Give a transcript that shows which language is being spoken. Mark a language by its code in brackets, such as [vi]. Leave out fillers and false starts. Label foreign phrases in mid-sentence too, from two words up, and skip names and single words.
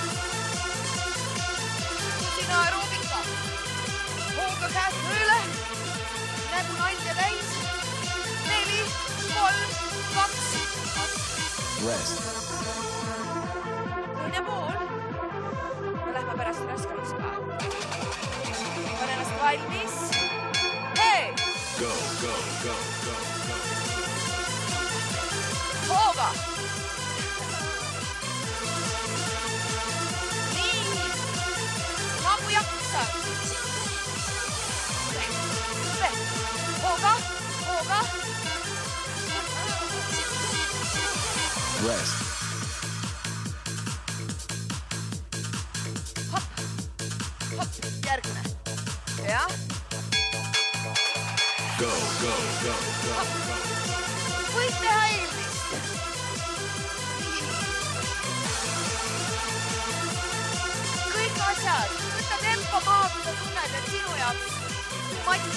[et] Sina aeroobika. Hooga käed mööle. Nägu nalja täis. 4, 3, 2. Rest. Teine pool. Me lähme pärast raskemaks ka. Pane ennast valmis. Hei! [en] Go, go, go, go, go. [et] Hooga! Nii! Nagu jaksad. Hooga! Hooga! Rest. Hop! Hop! Järgmine. Jah. [en] Go, go, go, go. [et] Võid teha eelmist. Kõik asjad. Võta tempo maha, kui sa tunned, et sinu jaoks matš.